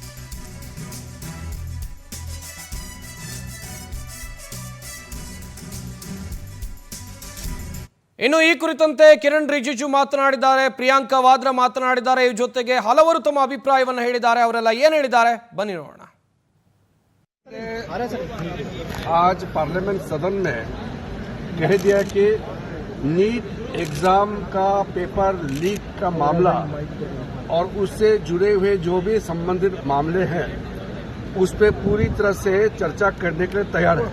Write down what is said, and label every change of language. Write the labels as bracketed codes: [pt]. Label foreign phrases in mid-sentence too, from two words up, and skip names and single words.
[kn] ಇನ್ನು ಈ ಕುರಿತಂತೆ ಕಿರಣ್ ರಿಜಿಜು ಮಾತನಾಡಿದ್ದಾರೆ, ಪ್ರಿಯಾಂಕಾ ವಾದ್ರಾ ಮಾತನಾಡಿದ್ದಾರೆ. ಈ ಜೊತೆಗೆ ಹಲವರು ತಮ್ಮ ಅಭಿಪ್ರಾಯವನ್ನು ಹೇಳಿದ್ದಾರೆ. ಅವರೆಲ್ಲ ಏನು ಹೇಳಿದ್ದಾರೆ ಬನ್ನಿ ನೋಡೋಣ. [hi] आज पार्लियामेंट सदन में कह दिया कि नीट एग्जाम का पेपर लीक का मामला और उससे जुड़े हुए जो भी संबंधित मामले हैं उस पर पूरी तरह से चर्चा करने के लिए तैयार है.